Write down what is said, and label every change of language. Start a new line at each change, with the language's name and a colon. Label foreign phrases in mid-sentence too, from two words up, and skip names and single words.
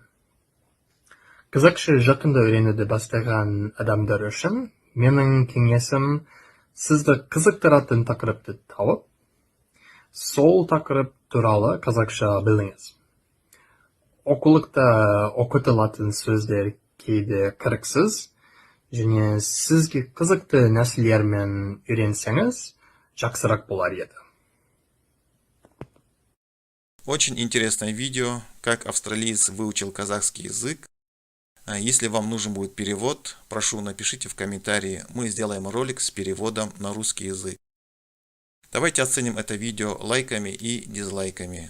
Kazakh: Қазақша жақында үйренуді бастаған адамдар үшін менің кеңесім сізді қызықтыратын тақырыпты тауып, сол тақырып туралы қазақша біліңіз. Оқулықта оқытылатын сөздер кейде кіріксіз, және сізге қызықты нәрселермен үйренсеңіз, жақсырақ болар еді.
Russian: Очень интересное видео, как австралиец выучил казахский язык. Если вам нужен будет перевод, прошу, напишите в комментарии, мы сделаем ролик с переводом на русский язык. Давайте оценим это видео лайками и дизлайками.